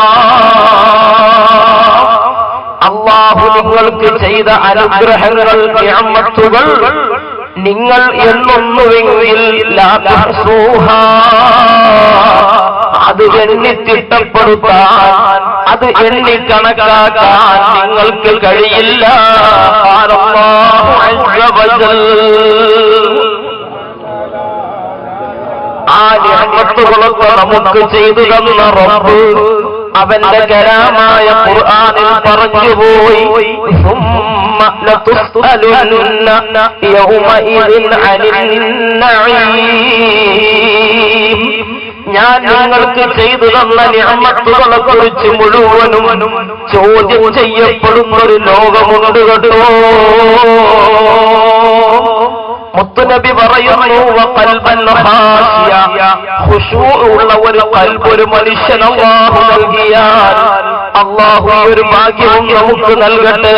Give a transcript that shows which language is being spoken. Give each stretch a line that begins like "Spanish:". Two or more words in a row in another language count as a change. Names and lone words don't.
Malayalam: അല്ലാഹു നിങ്ങൾക്ക് ചെയ്ത അനുഗ്രഹങ്ങൾ, നിഅമത്തുകൾ നിങ്ങൾ എണ്ണുന്നുവെങ്കിൽ
Arabic: لا تحصوها,
Malayalam: അത് എണ്ണിത്തിട്ടപ്പെടുത്താൻ, അത് എണ്ണിക്കണക്കാക്കാൻ നിങ്ങൾക്ക് കഴിയില്ല.
Arabic: الله عز وجل
Malayalam: ആ നിഅമത്തുകളൊക്കെ നമുക്ക് ചെയ്തു തന്ന റബ്ബ് അവന്റെ കലാമായ ഖുർആനിൽ പറഞ്ഞുപോയി,
Arabic: ثم لتسألن يومئذ عن النعيم.
Malayalam: ഞാൻ നിങ്ങൾക്ക് ചെയ്തു തന്ന നിഅമത്തുകളെ കുറിച്ച് മുഴുവനും ചോദ്യം ചെയ്യപ്പെടുന്ന ഒരു ലോകമുണ്ട് കേട്ടോ. മുത്തുനബി പറയുന്നു,
Arabic: وقلبا خاشعا,
Malayalam: ഖുശൂ ഉള്ള ഒരു ഖൽബ് ഒരു മനുഷ്യന് അല്ലാഹു നൽകിയാൽ അല്ലാഹു ഈ ഒരു ഭാഗ്യവും നമുക്ക് നൽകട്ടെ.